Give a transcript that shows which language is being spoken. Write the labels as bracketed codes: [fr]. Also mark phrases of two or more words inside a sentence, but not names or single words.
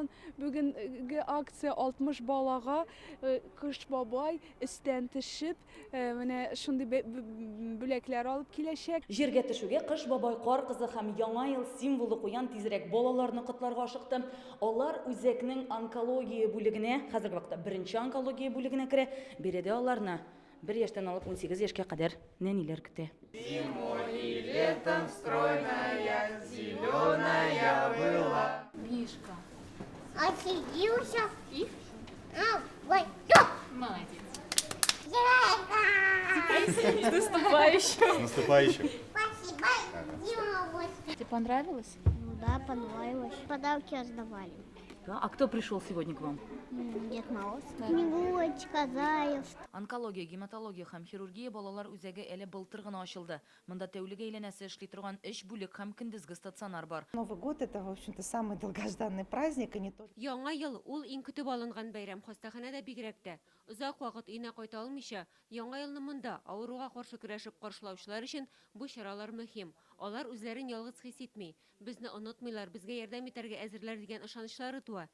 [tt] Бүгенге акция 60 балага кыш бабай өстән төшеп, менә шундый бүләкләр алып киләчәк. Җиргә төшүгә кыш бабай, кар кызы һәм яңа ел символы куян тизрәк балаларны котларга ашыкты. Алар үзәкнең онкология бүлегенә, хәзерге вакытта беренче онкология бүлегенә керә. Биредә аларны 1 яшьтән алып 18 яшькә кадәр нәниләр көтә. [ru] Зимой, летом стройная, зеленая была. Мишка. Отсидился. И? Ой, Молодец. С Наступающим. Наступающим. Спасибо, Дима. Тебе понравилось? Ну да, понравилось. Подарки раздавали. Да. А кто пришел сегодня к вам? Дед Мороз. Снегурочка, Заяц. [tt] Онкология, гематология һәм хирургия балалар үзәге әле былтыр гына ачылды. Монда тәүлек әйләнәсе эшли торган 3 бүлек һәм көндезге стационар бар. [ru] Новый год – это, в общем-то, самый долгожданный праздник, и не только. [tt] Яңа ел ул иң көтеп алынган бәйрәм хастаханәдә бигрәк тә. Озак вакыт өенә кайта алмыйча, яңа елны монда авыруга каршы көрәшеп каршылаучылар өчен бу чаралар мөһим. Алар үзләрен ялгыз хис итми. Безне онытмыйлар, безгә ярдәм итәргә әзерләр дигән ышанычлары туа.